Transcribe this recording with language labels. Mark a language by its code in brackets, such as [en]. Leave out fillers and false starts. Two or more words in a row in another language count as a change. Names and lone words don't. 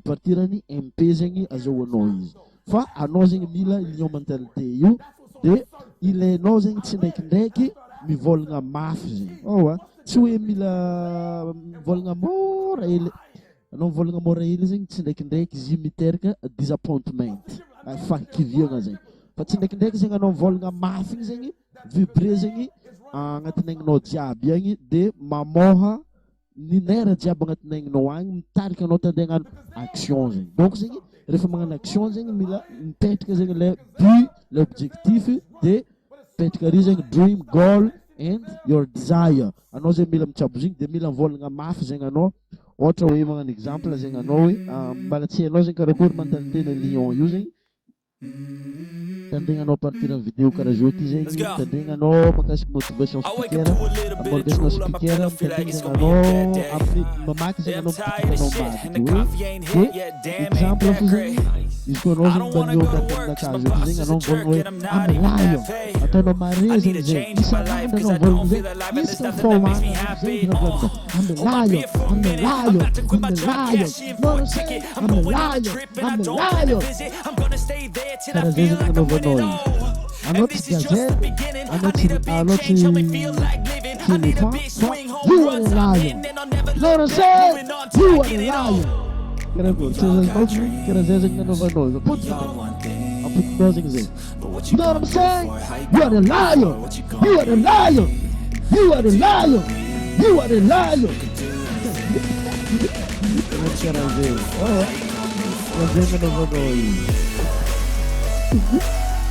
[mg] partir ny MP zegny azahoanao izy fa anao zegny mila lion mentalité io de ilainao zegny tsy ndraikindraiky mivolagna mafy zegny tsy hoe mila mivolagna mora hely anao mivolagna mora hely zegny tsy ndraikindraiky izy miteraka disappointment fahakiviagna zegny fa tsy ndraikindraiky zegny anao mivolagna mafy igny zegny vibré zegny agnatin'egninao jiaby agny de mamoha ny nera jiaby agnatin'egninao agny mitarika anao tandeha action zegny donc zegny rehefa magnano action zegny mila mipetraka zegny [fr] le but l'objectif [mg] de petraka ary zegny [en] dream goal and your desire [mg] anao zegny mila mitsabo zegny de mila mivolagna mafy zegny anao ohatra hoe magnano exemple zegny anao hoe mbala tsy hainao zegny karakory mentalité na lion io zegny tandregna anao partir amin'ny vidéo karaha zao ty zegny tandregna makasiky [en] motivation speaker motivational speaker [mg] tandregna amin'ny mamaky zegny anao mipitikana mbadiky exemple fo zegny izy koa anao zegny mbanio miaraka aminakazo ty zegny anao mivolagna hoe amelayo ataonao mare zegny zegny isan'andro anao mivolagna zegny isaka fomagna zegny raha amelayo karaha zay zegny anaovanao anao tsy gazelle anao tsy éléphant fa [en] you are a lion [mg] Loro say [en] you are a lion [mg] karaha zay zegny anaovanao apotinao zegny zay [en] you know what I'm saying? You are a lion. You are a lion. You are a lion. You are a lion. [mg] Anagnanao.